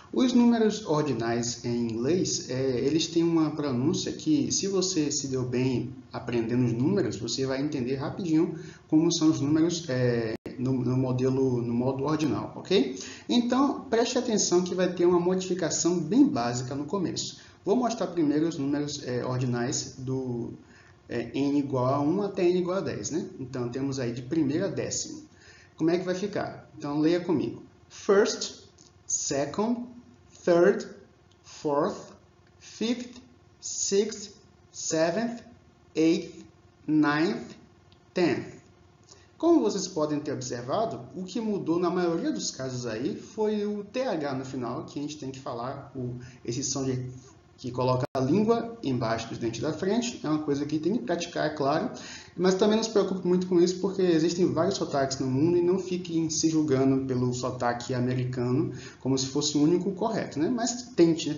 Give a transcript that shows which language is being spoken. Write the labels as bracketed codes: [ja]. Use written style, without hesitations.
[pt] Os números ordinais em inglês, eles têm uma pronúncia que, se você se deu bem aprendendo os números, você vai entender rapidinho como são os números no modo ordinal, ok? Então, preste atenção que vai ter uma modificação bem básica no começo. Vou mostrar primeiro os números ordinais do n igual a 1 até n igual a 10, né? Então, temos aí de primeiro a décimo. Como é que vai ficar? Então, leia comigo. [en] First, second, third, fourth, fifth, sixth, seventh, eighth, ninth, tenth. [pt] Como vocês podem ter observado, o que mudou na maioria dos casos aí foi o TH no final, que a gente tem que falar, esse som que coloca a língua embaixo dos dentes da frente. É uma coisa que tem que praticar, é claro, mas também não se preocupe muito com isso, porque existem vários sotaques no mundo e não fiquem se julgando pelo sotaque americano como se fosse o único correto, né? Mas tente, né?